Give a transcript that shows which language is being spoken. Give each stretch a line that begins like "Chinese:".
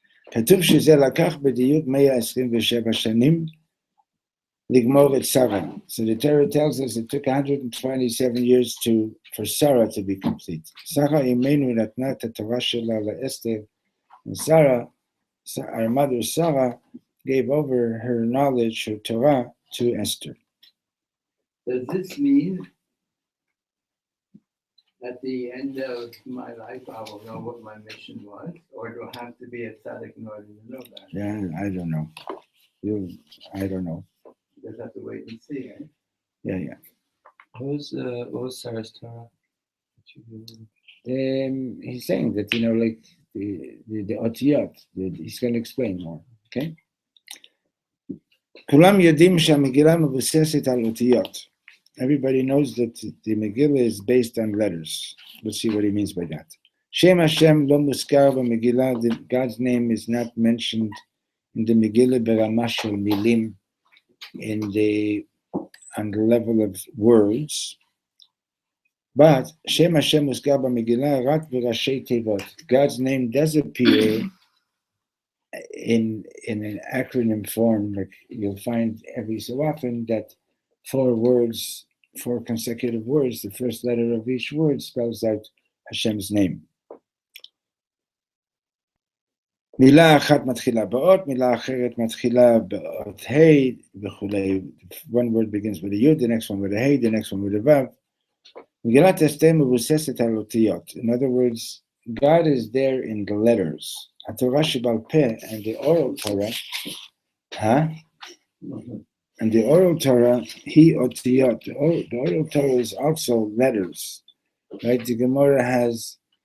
Hebrew: כתוב שזה לקח בדיוק 127 שנים לגמור את Sarah.
English: So the Torah tells us it took 127 years for Sarah to be complete. Sarah imenu
Hebrew: נתנה את התורה שלה לאסתר,
English: and Sarah, our mother Sarah, gave over her knowledge, her Torah, to Esther. Does this mean at the end of my life I will know what my mission was? Or do I have to be a tzaddik in order to know that? Yeah, I don't know. I don't know. You just have to wait and see, eh? Yeah. What was Sarah's Torah? He's saying that, like the otiyot, he's going to explain more, okay?
Hebrew: כולם יודעים שהמגילה מבוססת על אותיות.
English: Everybody knows that the Megillah is based on letters. Let's see what he means by that.
Hebrew: Shem Hashem lo muskar b'Megillah.
English: God's name is not mentioned in the Megillah
Hebrew: berama shel milim,
English: on the level of words. But
Hebrew: Shem Hashem muskar b'Megillah rak b'rashei tevot.
English: God's name does appear in an acronym form, like you'll find every so often that 4 consecutive words, the first letter of each word spells out Hashem's name.
Hebrew: מילה אחת מתחילה באות, מילה אחרת מתחילה באות ה' וכולי.
English: One word begins with a yud, the next one with a hey, the next one with a vav.
Hebrew: מגילת אסתר מבוססת על אותיות.
English: In other words, God is there in the letters.
Hebrew: התורה שבעל פה
English: and the oral Torah, and the oral Torah, he otiyot. The oral Torah is also letters, right? The Gemara has